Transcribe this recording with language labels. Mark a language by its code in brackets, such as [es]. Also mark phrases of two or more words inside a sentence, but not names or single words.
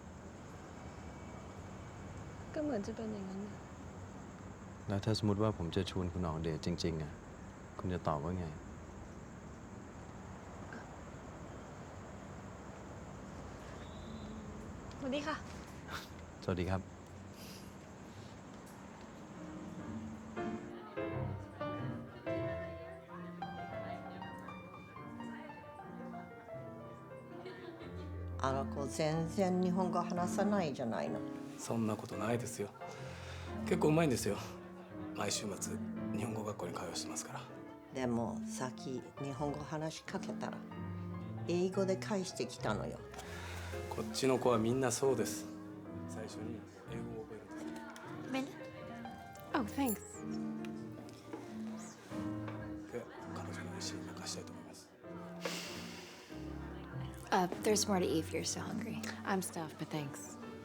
[th] ก็เหมือนจะเป็นอย่างนั้นนะ แล้วถ้าสมมติว่าผมจะชวนคุณออกเดทจริงๆอ่ะคุณจะตอบว่าไง สวัสดีค่ะ สวัสดีครับ [ja] あの子全然日本語話さないじゃないの。そんなことないですよ。結構うまいんですよ。毎週末日本語学校に通わしてますから。でもさっき日本語話しかけたら英語で返してきたのよ。こっちの子はみんなそうです。最初に英語を覚えるんです。 [en] Oh, thanks. [ja] で、彼女の意思に任したいと思います。 [en] There's more to eat if you're still hungry. I'm stuffed, but thanks.